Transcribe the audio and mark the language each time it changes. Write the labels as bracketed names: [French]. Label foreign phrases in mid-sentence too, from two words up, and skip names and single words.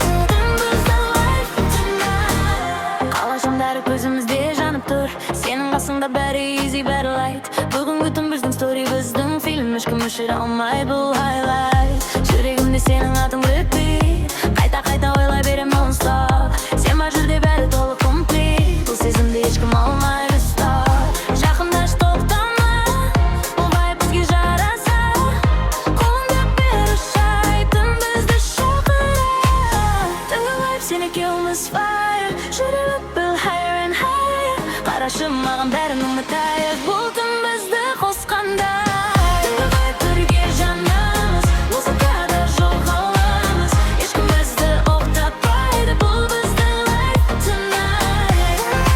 [Kazakh] Түн біздің [English] life tonight. [Kazakh] Қала шамдары көзімізде жанып тұр. Сенің қасыңда бәрі easy, бәрі light. Бүгінгі түн біздің стори, біздің фильм, ешкім өшіре алмай бұл хайлайт. Жүрегімде сенің атың бітпей, қайта-қайта ойлай берем нон-стоп. Сен бар жүрде бәрі толық комплит, бұл сезімді ешкім алмайды стоп. Жақындаш, тоқтама, бұл вайб бізге жараса. Қолыңды бер, ұшайын, бізді шақыра. Түнгі вайб сенікі, [English] all is fire. [Kazakh] Жүрелік, бұл [English] higher and higher. [Kazakh] Қарашы маған, бәрін ұмытайық. Бұл түн бізді қосқандай. Түнгі вайб, бірге жанамыз. Музыкада жоғаламыз. Ешкім бізді оқтатпайды. Бұл біздің [English] life tonight.